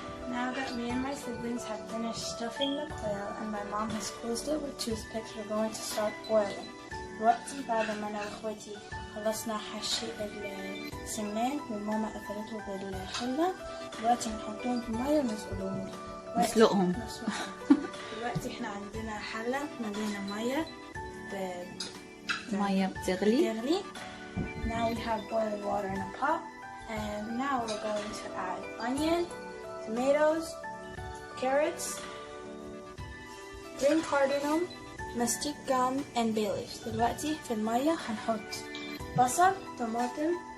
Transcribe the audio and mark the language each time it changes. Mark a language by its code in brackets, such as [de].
[en] Now that me and my siblings have finished stuffing the quail and my mom has closed it with toothpicks, we're going to start boiling. [ar] دلوقتي بعد ما انا واخواتي خلصنا حشي السمان وماما قفلته بالخلة، دلوقتي هنحطهم في المية ونسلقهم. دلوقتي احنا عندنا حلة مليانة مية بتغلي. [en] Now we have boiling water in a pot, and now we're going to add onion, tomatoes, carrots, green cardamom, mastic gum, and bay leaves. [ar] دلوقتي في المية هنحط بصل، طماطم.